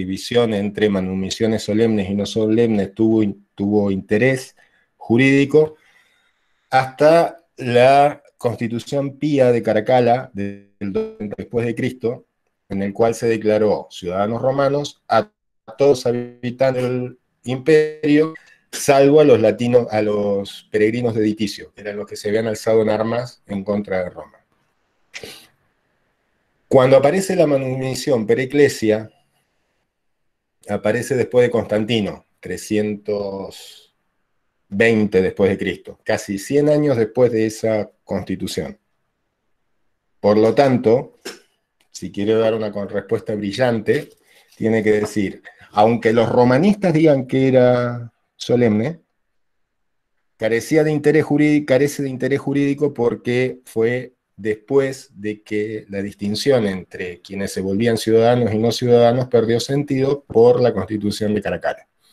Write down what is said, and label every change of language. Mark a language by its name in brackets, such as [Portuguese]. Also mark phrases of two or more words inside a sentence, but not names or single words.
[Spanish] división entre manumisiones solemnes y no solemnes tuvo interés jurídico hasta la Constitución Pía de Caracalla después de Cristo, en el cual se declaró ciudadanos romanos a todos los habitantes del imperio, salvo a los latinos, a los peregrinos de Diticio, que eran los que se habían alzado en armas en contra de Roma. Cuando aparece la manumisión [Latin] per ecclesia, [Spanish] aparece después de Constantino, 320 después de Cristo, casi 100 años después de esa constitución. Por lo tanto, si quiere dar una respuesta brillante, tiene que decir, aunque los romanistas digan que era solemne, carece de interés jurídico porque fue después de que la distinción entre quienes se volvían ciudadanos y no ciudadanos perdió sentido por la Constitución de Caracalla.